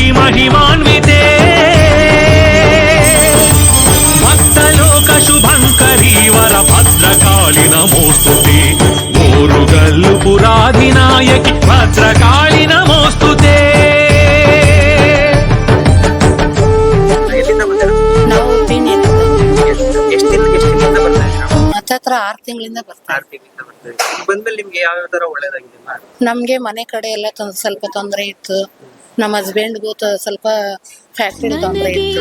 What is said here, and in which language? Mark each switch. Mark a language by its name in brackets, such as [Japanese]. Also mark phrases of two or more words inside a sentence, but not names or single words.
[Sanskrit] महिमान्विते भक्तलोक शुभङ्करी वर भद्रकाली नमोस्तुते ओरुगल्लु पुराधिनायकि भद्रकाली नमोस्तुते [Kannada] ಹತ್ರ 6 ತಿಂಗಳಿಂದ ಬರ್ತಾರೆ. ಬಂದ್ಮೇಲೆ ನಿಮ್ಗೆ ಯಾವ ತರ ಒಳ್ಳೇದಾಗಿದೆ? ನಮ್ಗೆ ಮನೆ ಕಡೆ ಎಲ್ಲ ಸ್ವಲ್ಪ ತೊಂದರೆ ಇತ್ತು. ನಮ್ಮ ಹಸ್ಬೆಂಡ್ಗೂ ಸ್ವಲ್ಪ ಫ್ಯಾಕ್ಟರಿ ತೊಂದರೆ ಇತ್ತು.